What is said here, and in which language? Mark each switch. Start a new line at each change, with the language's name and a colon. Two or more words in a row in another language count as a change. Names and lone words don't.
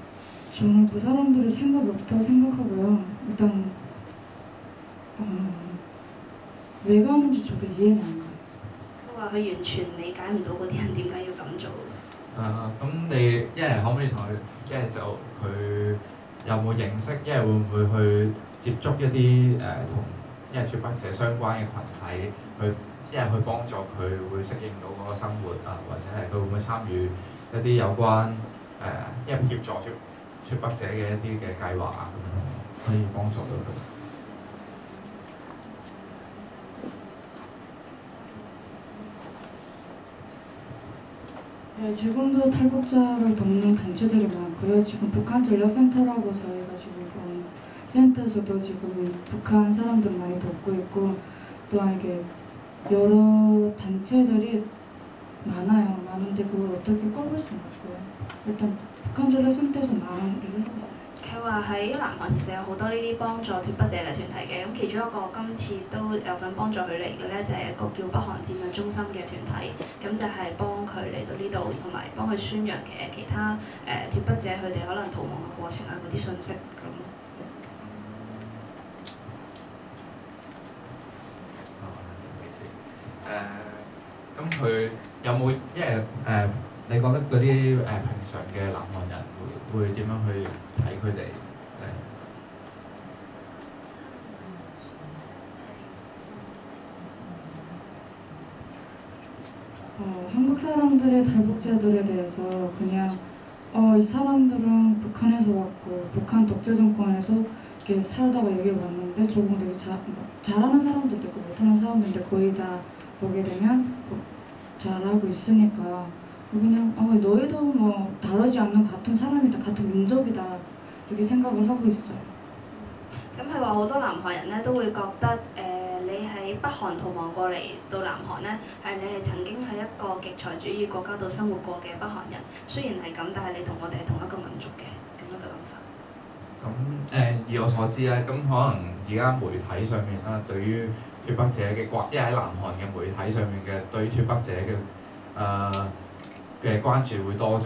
Korean: 저는 그 사람들의 생각이 없다고 생각하고요. 일단 왜 가는지 저도 이해는 안 가요.
Cantonese: 佢話佢完全理解唔到嗰啲人點解要咁做。咁你一係可唔可以同佢，一係就佢有冇認識，一係會唔會去接觸一啲同一係脱北者相關嘅群體，去一係去幫助佢會適應到嗰個生活啊，或者係佢會唔會參與一啲有關一係協助脱北者嘅一啲嘅計劃啊，咁樣可以幫助到佢。
Korean: 네, 지금도 탈북자를 돕는 단체들이 많고요. 지금 북한 전략센터라고 저희가 지금 센터에서도 지금 북한 사람들 많이 돕고 있고 또한 이게 여러 단체들이 많은데 그걸 어떻게 꼽을 수는 없고요. 일단 북한 전략센터에서 많은 일을 하고 있어요.
Cantonese: 佢話喺南韓其實有好多呢啲幫助脱北者嘅團體嘅，咁其中一個今次都有份幫助佢嚟嘅咧，就係一個叫北韓戰略中心嘅團體，咁就係幫佢嚟到呢度，同埋幫佢宣揚其他脱北者佢哋可能逃亡嘅過程啊嗰啲信息咁。咁佢有冇因為你覺得嗰啲平常嘅南韓人會點樣去睇佢哋咧？
Korean: 한국 사람들의 탈북자들에 대해서 그냥 이 사람들은 북한에서 왔고 북한 독재 정권에서 이렇게 살다가 여기 왔는데 조금 되게 잘하는 사람들도 있고 못하는 사람들인데 거의 다 보게 되면 잘하고 있으니까 그냥 너희도 뭐 다르지 않는 같은 사람이다, 같은 민족이다 이렇게 생각을 하고 있어요.
Cantonese: 咁佢話好多南韓人咧都會覺得你喺北韓逃亡過嚟到南韓咧，你係曾經喺一個極財主義國家度生活過嘅北韓人。雖然係咁，但係你同我哋係同一個民族嘅咁樣嘅諗法。咁以我所知咧，咁可能而家媒體上面啦，對於脱北者嘅因為喺南韓嘅媒體上面嘅對於脱北者嘅關注會多咗。